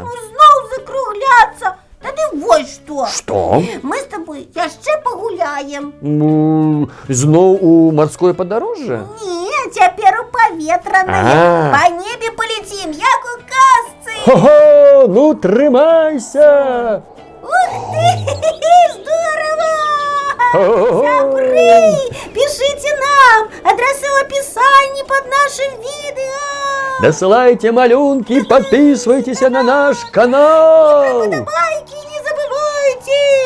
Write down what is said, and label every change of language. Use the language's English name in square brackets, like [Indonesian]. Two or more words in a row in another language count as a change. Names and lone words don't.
[Belarusian] Ну зноў закругляцца. Тады вось што. Што? Мы з табой яшчэ пагуляем. Зноў у марское падарожжа? Не, цяпер у паветранае. А. Па небе палецім, як у казцы. Хо-хо, ну трымайся! [Russian] Ух ты, здорово! О-о-о! Сябры, пишите нам адресы в описании под нашим видео. [Belarusian] Дасылайце малюнки, [Russian] подписывайтесь на наш канал! Лайки не забывайте.